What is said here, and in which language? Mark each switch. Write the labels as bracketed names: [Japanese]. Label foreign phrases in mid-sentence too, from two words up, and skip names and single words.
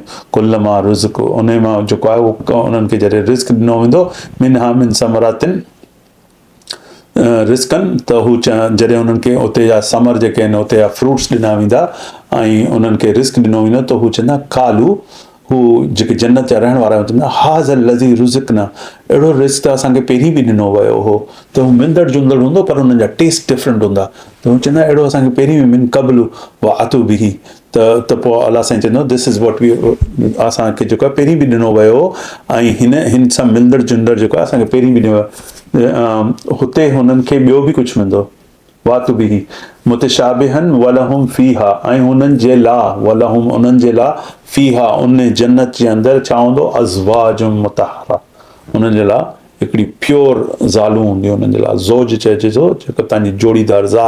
[Arabic] كلما رزق, [Sindhi] उन मां जेको आहे उहो उन्हनि खे जॾहिं रिज़्क़ ॾिनो वेंदो, [Arabic] منها من ثمرات رزقا, [Sindhi] त हू जॾहिं उन्हनि खे उते जा समर जेके आहिनि, उते जा फ्रूट्स ॾिना वेंदा ऐं उन्हनि खे रिज़्क़ ॾिनो वेंदो, त हू चवंदा कालू, हू जेके जन्नत जा रहण वारा चवंदा [Arabic] هذا الذي رزقنا, [Sindhi] अहिड़ो रिज़्क़ त असांखे पहिरीं बि ॾिनो वियो हो। त हू मिंदड़ जुंदड़ हूंदो पर हुननि जा [English] taste different [Sindhi] हूंदा। त हू चवंदा अहिड़ो असांखे पहिरीं बि [Arabic] من قبل وأتوا به, [Sindhi] त पोइ अलाह साईं चवंदो [English] this is what we [Sindhi] असांखे जेको आहे पहिरीं बि ॾिनो वियो ऐं हिन सां मिलंदड़ जुलंदड़ जेको आहे असांखे पहिरीं बि ॾिनो वियो हुते हुननि खे ॿियो बि कुझु मिलंदो [Arabic] وأتوا به متشابها ولهم فيها [Sindhi] ऐं उन्हनि जे लाइ वलहुम उन्हनि जे लाइ फीहा उन जन्नत जे अंदरि छा हूंदो [Arabic] أزواج مطهرة [Sindhi] उन्हनि जे लाइ हिकिड़ी प्योर ज़ालूं हूंदियूं उन्हनि जे लाइ ज़ौज चइजे थो जेको तव्हांजी जोड़ीदार ज़ाल